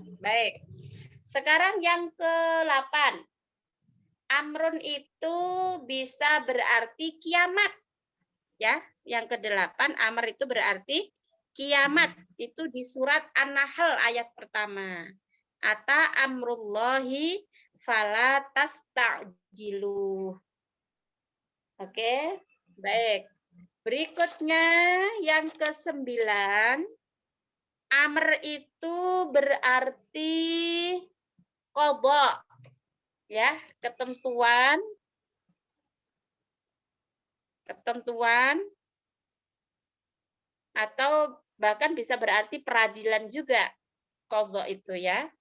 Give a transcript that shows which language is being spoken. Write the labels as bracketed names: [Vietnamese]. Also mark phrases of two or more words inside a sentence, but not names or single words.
[Indonesian] Baik. Sekarang yang ke-8. Amrun itu bisa berarti kiamat. Ya, yang ke-8 amr itu berarti kiamat. Itu di surat An-Nahl ayat pertama. [Arabic] أتى أمر الله فلا تستعجلوه. [Indonesian] Oke, baik. Berikutnya yang ke-9. Amr itu berarti qadha. Ya, ketentuan atau bahkan bisa berarti peradilan juga qadha itu ya.